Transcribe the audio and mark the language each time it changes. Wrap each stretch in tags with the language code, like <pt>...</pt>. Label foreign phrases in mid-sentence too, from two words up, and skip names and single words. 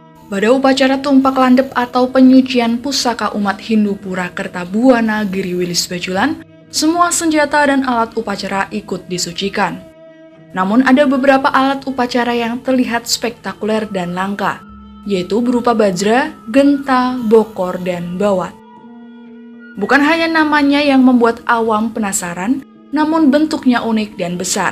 <id>Pada upacara tumpak landep atau penyucian pusaka umat Hindu Pura Kertabuana Giri Wilis Bajulan, semua senjata dan alat upacara ikut disucikan. Namun ada beberapa alat upacara yang terlihat spektakuler dan langka, yaitu berupa bajra, genta, bokor, dan bawat. Bukan hanya namanya yang membuat awam penasaran, namun bentuknya unik dan besar.</id>